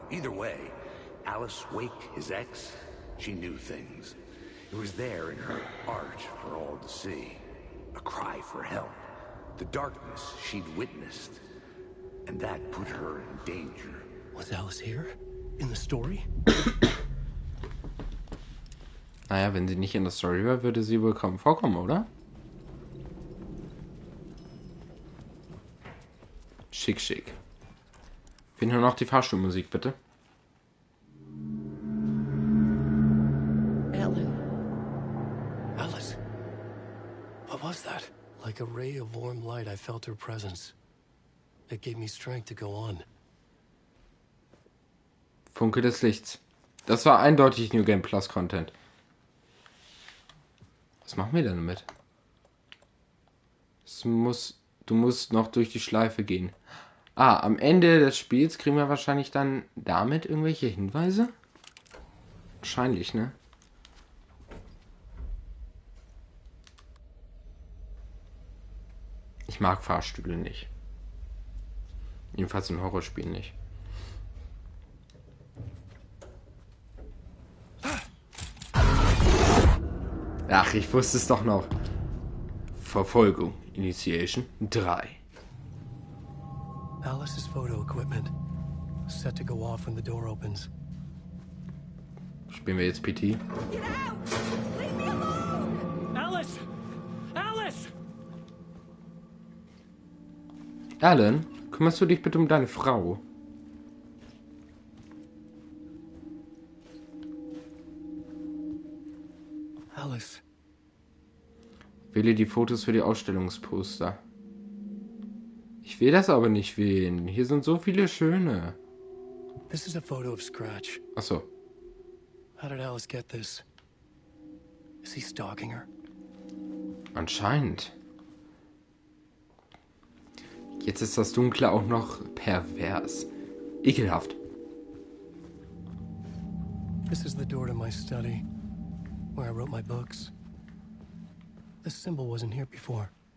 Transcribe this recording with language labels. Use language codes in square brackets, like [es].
[en] Either way, Alice Wake, his ex, she knew things. It was there in her art for all to see. A cry for help. The darkness she'd witnessed. And that put her in danger. Was Alice here? In the story? [de] Naja, wenn sie nicht in der Story wäre, würde sie wohl kaum vorkommen, oder? Schick, schick. Finden wir noch die Fahrstuhlmusik, bitte. [en] Alice. What was that? Like a ray of warm light, I felt her presence. It gave me strength to go on. [de] Funke des Lichts. Das war eindeutig New Game Plus Content. Was machen wir denn damit? Du musst noch durch die Schleife gehen. Am Ende des Spiels kriegen wir wahrscheinlich dann damit irgendwelche Hinweise? Wahrscheinlich, ne? Ich mag Fahrstühle nicht. Jedenfalls in Horrorspielen nicht. Ach, ich wusste es doch noch. Verfolgung. Initiation 3. [en] Alice's photo equipment. Set to go off when the door opens. [de] Spielen wir jetzt PT? [en] Get out! Leave me alone! Alice! Alice! [de] Alan, kümmerst du dich bitte um deine Frau? [en] Alice. [de] Wähle die Fotos für die Ausstellungsposter. Ich will das aber nicht wählen. Hier sind so viele schöne. [en] This is a photo of Scratch. [de] Achso. [en] How did Alice get this? Is he stalking her? [de] Anscheinend. Jetzt ist das Dunkle auch noch pervers. Ekelhaft. [en] This is the door to my study, where I wrote my books. This symbol wasn't here before.